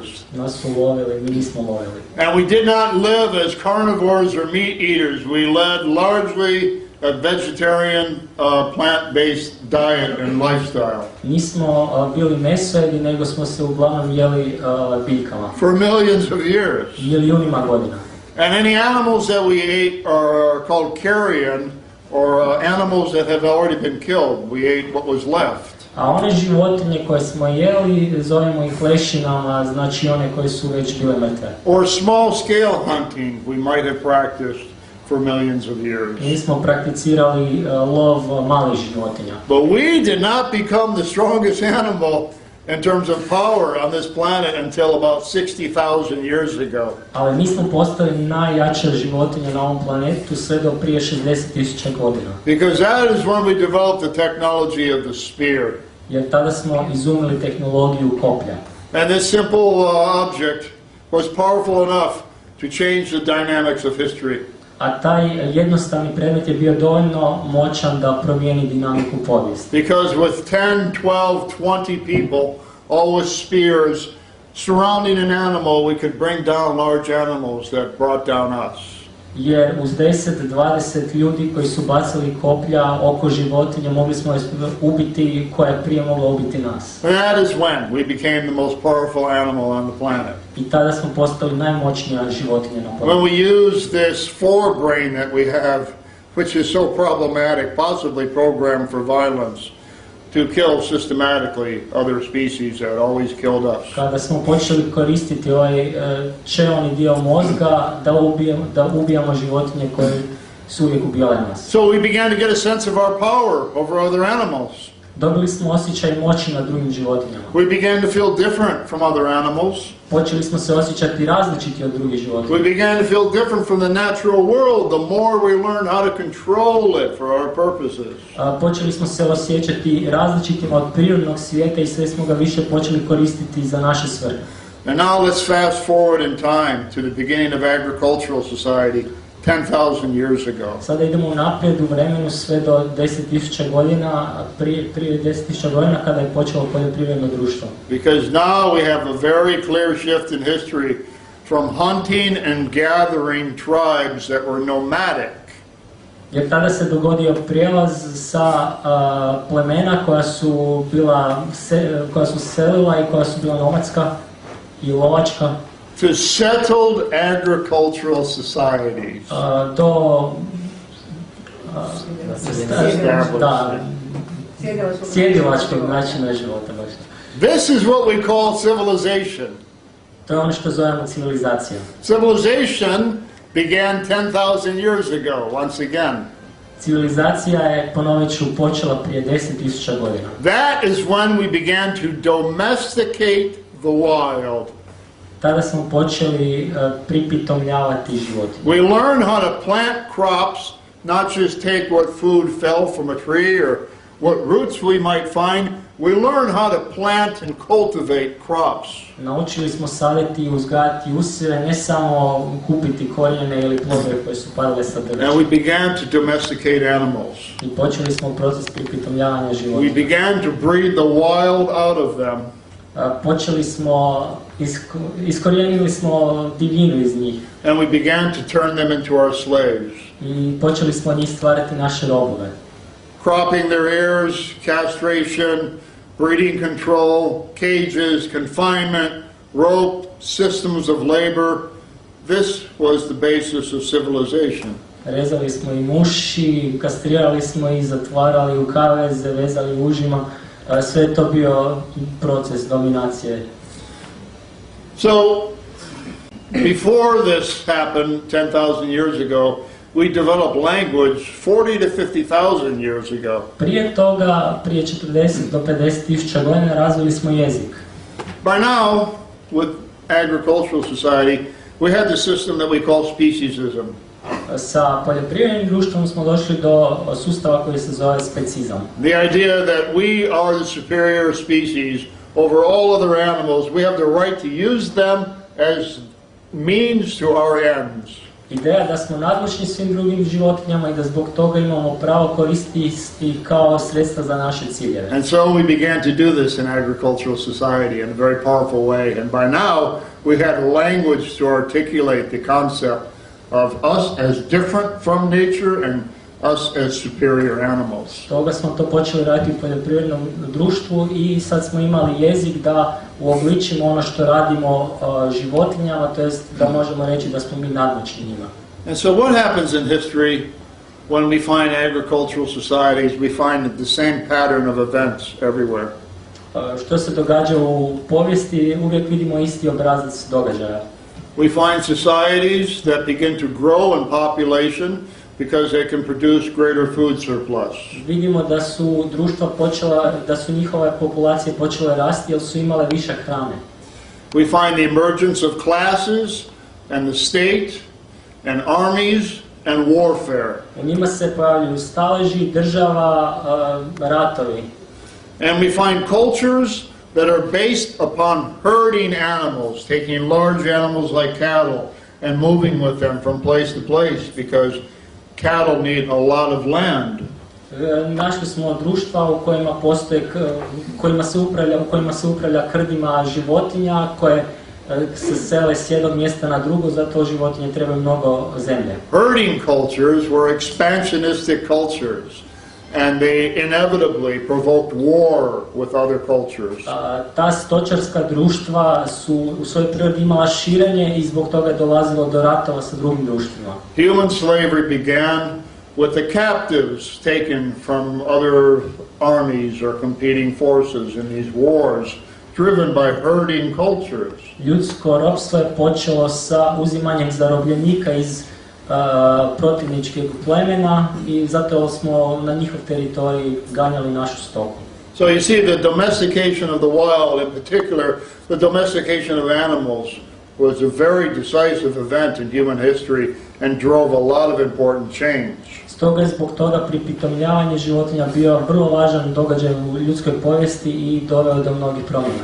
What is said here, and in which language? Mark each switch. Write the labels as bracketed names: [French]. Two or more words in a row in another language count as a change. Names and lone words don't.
[Croatian] Nas su lovili, mi nismo lovili. [English] And we did not live as carnivores or meat eaters. We led largely a vegetarian, plant-based diet and lifestyle. [Croatian] Nismo bili mesojedi, nego smo se uglavnom jeli biljkama. [English] For millions of years. [Croatian] Milijunima godina. [English] And any animals that we ate are called carrion, or animals that have already been killed. We ate what was left. [Croatian] A one životinje koje smo jeli, zovemo ih lešinama, znači one koje su već bile mrtve. [English] Or small scale hunting we might have practiced for millions of years. [Croatian] Mi smo prakticirali lov malih životinja. [English] But we did not become the strongest animal in terms of power on this planet until about 60,000 years ago. [Croatian] Ali mi smo postali najjača životinja na ovom planetu sve do prije 60.000 godina. [English] Because that is when we developed the technology of the spear. [Croatian] Jer tada smo izumili tehnologiju koplja. [English] And this simple object was powerful enough to change the dynamics of history. [Croatian] a taj jednostavni predmet je bio dovoljno moćan da promijeni dinamiku povijesti. [English] Because with 10, 12, 20 people, all with spears, surrounding an animal, we could bring down large animals that brought down us. [Croatian] Jer uz 10-20 ljudi koji su bacili koplja oko životinja mogli smo ubiti koja je prije mogla ubiti nas. [English] And that is when we became the most powerful animal on the planet. [Croatian] I tada smo postali najmoćnija životinja na [English] When [Croatian] planetu. [English] we use this forebrain that we have, which is so problematic, possibly programmed for violence, to kill systematically other species that always killed us. [Croatian] Kada smo počeli koristiti ovaj čelni dio mozga da ubijamo životinje koje su uvijek ubijale nas. [English] So we began to get a sense of our power over other animals. [Croatian] Dobili smo osjećaj moći nad drugim životinjama. [English] We began to feel different from other animals. [Croatian] Počeli smo se osjećati različiti od drugih životinja. [English] We began to feel different from the natural world the more we learned how to control it for our purposes. [Croatian] Počeli smo se osjećati različitima od prirodnog svijeta i sve smo ga više počeli koristiti za naše svrhe. [English] And now let's fast forward in time to the beginning of agricultural society 10,000 years ago. [Croatian] Sada idemo naprijed u vremenu sve do 10.000 godina, prije 10.000 godina kada je počelo poljoprivredno društvo. [English] Because now we have a very clear shift in history from hunting and gathering tribes that were nomadic [Croatian] Jer tada se dogodio prijelaz sa plemena koja su selila i koja su bila nomadska i lovačka [English] to settled agricultural societies. [Croatian] Do sjedilačkog načina života. [English] This is what we call civilization. [Croatian] To je ono što zovemo civilizacija. [English] Civilization began 10,000 years ago, once again. [Croatian] Civilizacija je, ponovit ću, počela prije 10.000 godina. [English] That is when we began to domesticate the wild. [Croatian] Tada smo počeli pripitomljavati životinje. [English] We learned how to plant crops, not just take what food fell from a tree or what roots we might find. We learned how to plant and cultivate crops. [Croatian] Naučili smo saditi i uzgajati usjeve, ne samo kupiti korijene ili plodove koje su padale sa drveća. [English] And we began to domesticate animals. [Croatian] I počeli smo proces pripitomljavanja [English] We [Croatian] životinja. [English] began to breed the wild out of them. [Croatian] Počeli smo, iskorijenili smo divljinu iz njih. [English] And we began to turn them into our slaves. [Croatian] I počeli smo njih stvarati naše robove. [English] Cropping their ears, castration, breeding control, cages, confinement, rope, systems of labor. This was the basis of civilization. [Croatian] Rezali smo im uši, kastrirali smo ih, zatvarali u kaveze, vezali užima. Sve je to bio proces dominacije. [English] So, before this happened 10,000 years ago, we developed language 40 to 50,000 years ago. [Croatian] Prije toga, prije 40 do 50.000 godina razvili smo jezik. [English] By now, with agricultural society, we had the system that we call speciesism. [Croatian] Sa poljoprivrednim društvom smo došli do sustava koji se zove specizam. [English] The idea that we are the superior species over all other animals, we have the right to use them as means to our ends. [Croatian] Ideja da smo nadmoćni svim drugim životinjama i da zbog toga imamo pravo koristiti kao sredstva za naše ciljeve. [English] And so we began to do this in agricultural society in a very powerful way. And by now, we had language to articulate the concept of us as different from nature and us as superior animals. [Croatian] Toga smo to počeli raditi u poljoprivrednom društvu i sad smo imali jezik da uobličimo ono što radimo životinjama, to jest da možemo reći da smo mi nadmoćni njima. [English] And so what happens in history when we find agricultural societies? We find the same pattern of events everywhere. [Croatian] Što se događa u povijesti, uvijek vidimo isti obrazac događaja. [English] We find societies that begin to grow in population because they can produce greater food surplus. [Croatian] Vidimo da su društva počela, da su njihove populacije počele rasti jer su imale višak hrane. [English] We find the emergence of classes and the state and armies and warfare. [Croatian] U njima se pojavljuju staleži, država, ratovi. [English] And we find cultures that are based upon herding animals, taking large animals like cattle and moving with them from place to place because cattle need a lot of land. [Croatian] Našli smo društva u kojima u kojima se upravlja krdima životinja koje se sele s jednog mjesta na drugo, zato životinje trebaju mnogo zemlje. [English] Herding cultures were expansionistic cultures, and they inevitably provoked war with other cultures. [Croatian] Ta stočarska društva su u svojoj prirodi imala širenje i zbog toga je dolazilo do ratova sa drugim društvima. [English] Human slavery began with the captives taken from other armies or competing forces in these wars, driven by herding cultures. [Croatian] Ljudsko ropstvo je počelo sa uzimanjem zarobljenika iz protivničkih plemena i zato smo na njihov teritorij ganjali našu stoku. [English] So you see, the domestication of the wild, in particular, the domestication of animals, was a very decisive event in human history and drove a lot of important change. [Croatian] Stoga je zbog toga pripitomljavanje životinja bio vrlo važan događaj u ljudskoj povijesti i doveo do mnogih promjena.